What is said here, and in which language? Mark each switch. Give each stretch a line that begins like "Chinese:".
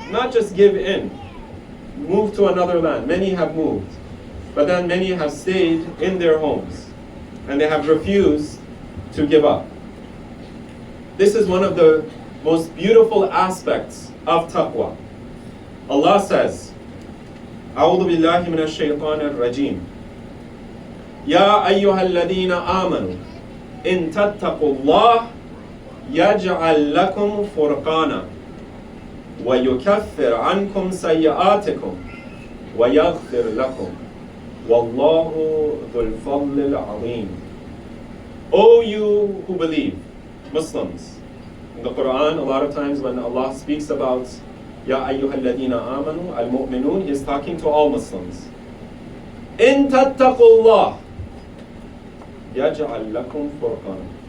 English: Not just give in, move to another land. Many have moved, but then many have stayed in their homes, and they have refused to give up. This is one of the most beautiful aspects of taqwa. Allah says,
Arabic: أعوذ بالله من الشيطان الرجيم يا أيها الذين آمنوا إن تتقوا الله يجعل لكم فرقانا ويكفر عنكم سيئاتكم ويغفر لكم والله ذو الفضل العظيم.
English: O you who believe, Muslims. In the Quran, a lot of times when Allah speaks about
Arabic: Ya ayyuhal ladina amanu, al-mu'minun,
English: He is talking to all Muslims.
Arabic: In tattaqullah, yaj'al lakum furqan.